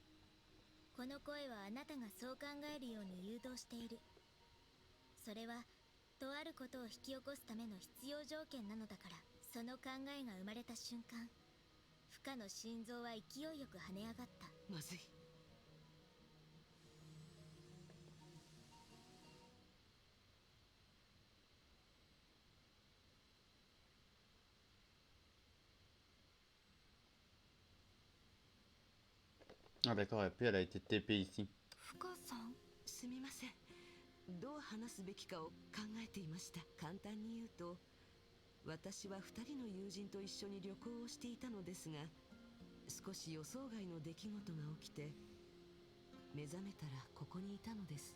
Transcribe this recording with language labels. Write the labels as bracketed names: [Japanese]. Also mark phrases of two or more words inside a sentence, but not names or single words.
[Japanese] この声はあなたがそう考えるように誘導している。それはとあることを引き起こすための必要条件なのだから。その考えが生まれた瞬間負荷の心臓は勢いよく跳ね上がった。まずい。 [French] Ah d'accord, et puis elle a été TP ici. [Japanese] 深さん。すみません。どう話すべきかを考えていました。簡単に言うと私は2人の友人と一緒に旅行をしていたのですが少し予想外の出来事が起きて目覚めたらここにいたのです。